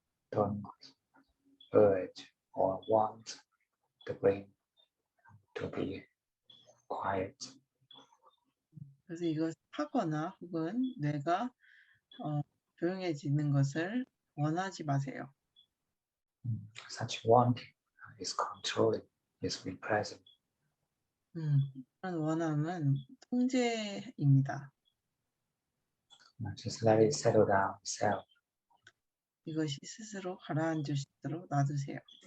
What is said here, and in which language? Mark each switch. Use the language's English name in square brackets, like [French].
[English] Don't urge or want the brain to be quiet. [Korean] 그래서 이것을 하거나 혹은 뇌가 조용해지는 것을 원하지 마세요. [English] Such wanting is controlling, is repressing. [Korean] 그런 원함은 통제입니다. [English] Just let it settle down itself. [Korean] 이것이 스스로 가라앉을 수 있도록 놔두세요.